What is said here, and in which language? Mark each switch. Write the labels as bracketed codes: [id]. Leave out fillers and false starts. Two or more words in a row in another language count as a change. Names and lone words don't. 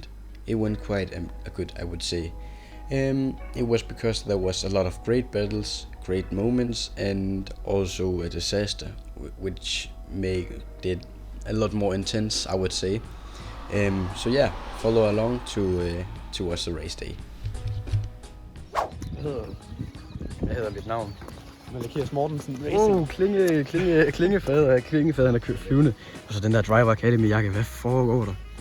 [en] It went quite good, I would say. It was because there was a lot of great battles, great moments, and also a disaster which made it a lot more intense, I would say. So yeah, follow along to watch the race day. [da] Hvad hedder mit navn? Malakias Mortensen Racing. Klingefaderen er flyvende. Og så den der Driver Academy jakke. Hvad foregår der?